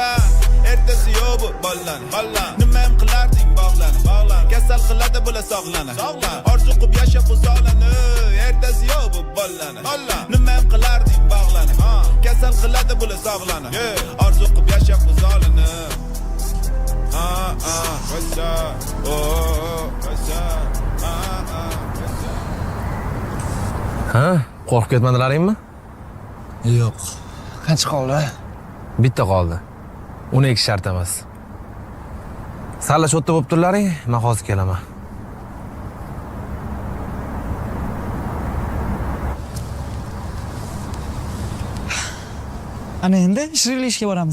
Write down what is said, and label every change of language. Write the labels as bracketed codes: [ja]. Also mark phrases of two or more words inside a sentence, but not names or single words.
[uz] Ertasi yo'q bu bollani, nima ham qilarding bog'lani, kasal qiladi bular sog'lani, orzu qilib yashab o'zolani. Ertasi yo'q bu bollani, nima ham qilarding bog'lani, kasal qiladi bular sog'lani, orzu qilib yashab o'zolani. [en] What's up? What's up? [uz] Ha? Qo'rqib ketmadilaringmi? Yo'q. Qancha qoldi? Bitta qoldi. Uni ekish shart emas. Salla sho'tta bo'lib turlaring, men hozir kelaman. Ana endi ishga boramiz.